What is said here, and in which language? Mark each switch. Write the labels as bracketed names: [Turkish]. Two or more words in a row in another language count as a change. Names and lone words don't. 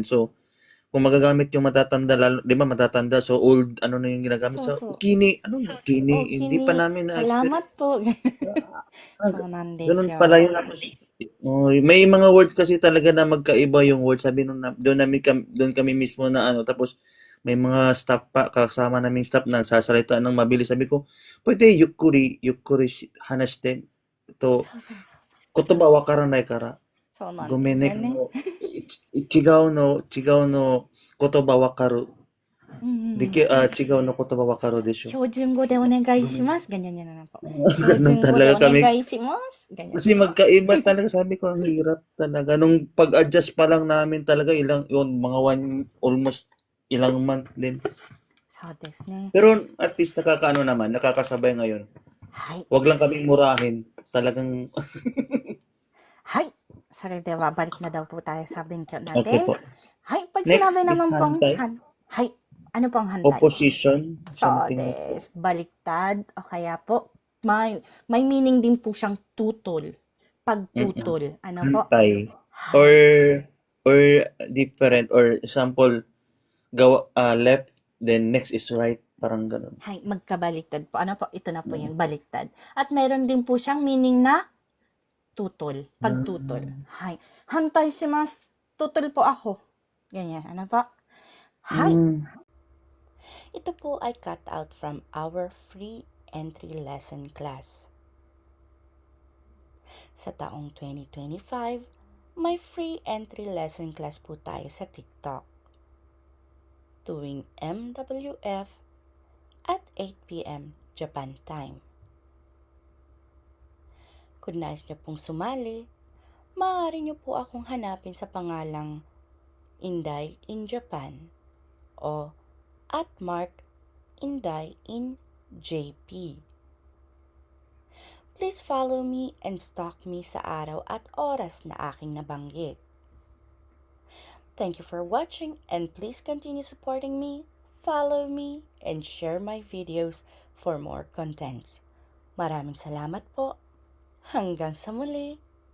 [Filipino] So, kung magagamit yung matatanda lalo, 'di ba matatanda [English] so old [Filipino] na yung ginagamit sa ukini, hindi pa namin na-experience. Salamat po. So, Ganun pala yun. May mga words kasi talaga na magkaiba yung words. Sabi doon kami mismo na tapos may mga staff pa kasama naming staff na sasalita ng mabilis. Sabi ko, pwede [Japanese] ゆっくり 話して と 言葉 わからない から. そうなんごめんね、ですよね。違うの言葉わかる。うんうん。違うの言葉わかるでしょ。標準語でお願いします。 [Filipino] Ganyan yan na po. Ganun [Japanese] 標準語で [Filipino] talaga [Japanese] お願 [Filipino] kami. [Japanese] いします。Ganyan. [Filipino] Kasi magkaiba talaga. Sabi ko, ang hirap talaga. Nung pag-adjust pa lang namin talaga, mga almost ilang month din. [Japanese] そうですね。 [Filipino] Pero at least nakakasabay ngayon. [Japanese] はい。 [Filipino] Wag lang kaming murahin. Talagang, [Japanese] はい。それでは、 [Filipino] balik na daw po tayo sa bengkyo okay natin. po. Hay, pag Next sinabi is naman pong hantay. hay, ano pong hantay? Opposition. So, Something. des, baliktad, o kaya po, may meaning din po siyang tutol. Pagtutol. Ano po? Hantay. Hay. [English] Or different. Or example, left, then next is right. [Filipino] Parang ganun. Hay, magkabaliktad po. Ano po? Ito na po yung baliktad. At meron din po siyang meaning na tutol. Pagtutol. Hay. [Japanese] 反対 します. [Filipino] Tutol po ako. Ganyan. Ano po? Hay. Ito po ay [English] cut out from our free entry lesson class. [Filipino] Sa taong 2025, may [English] free entry lesson class [Filipino] po tayo sa TikTok. Tuwing MWF at 8 p.m. [English] Japan time. [Filipino] Kung nais niyo pong sumali, maaari niyo po akong hanapin sa pangalang Inday in Japan o @Inday in JP. [English] Please follow me and stalk me [Filipino] sa araw at oras na aking nabanggit. [English] Thank you for watching and please continue supporting me, follow me, and share my videos for more contents. [Filipino] Maraming salamat po. Hanggang sa muli.